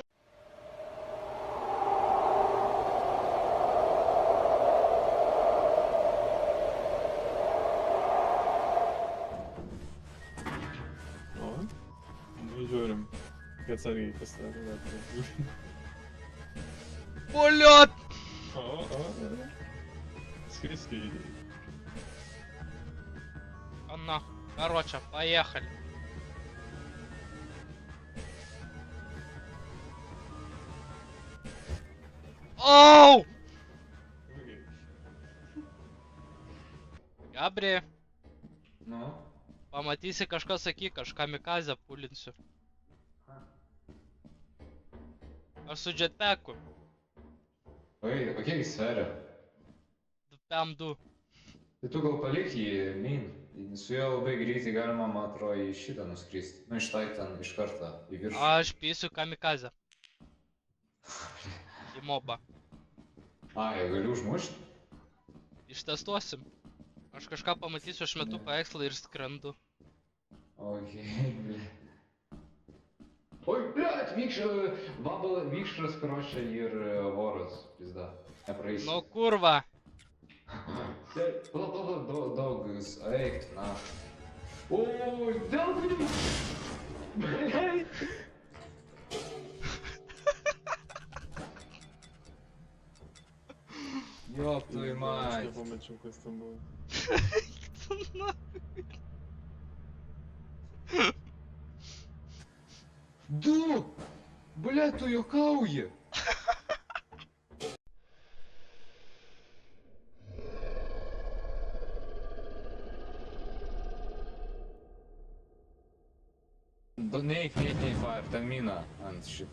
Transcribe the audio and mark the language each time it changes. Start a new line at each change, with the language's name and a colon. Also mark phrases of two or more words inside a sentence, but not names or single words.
Lithuanian: O, nu žiūrim. Kad atsargiai pasidarė.
Russian: Блядь!
Lithuanian: O. Skriski.
Russian: Она. Короче, поехали. Оу!
Lithuanian: Gabri, Nu. pamatysi kažką sakyk, aš kamikazę pulinsiu. Aš su jetpacku. Oi, o kiek jis sveria? PM2. Tai tu gal palik jį main. Su juo labai greitai galima, man atrodo, į šitą nuskristi. Nu, iš ten iš karto į viršų. Aš pisiu kamikazę. Į mobą. Ai, galiu užmušti? Ištestuosim. Aš kažką pamatysiu, aš metu paveikslą ir skrendu.
Russian: Окей, бля. Ой, блядь, Викшрас, короче,
Lithuanian: ir voras, pizda. Nepraeisi. Nu kurva. Daugas, eik, na. Oi, daugai!
Russian: Блядь! Ёб твою
Lithuanian: Aš
Russian: мать.
Lithuanian: nepamačiau, kas ten buvo. Du! Блядь, tu juokauji! Neik, fire, ten mina ant šito.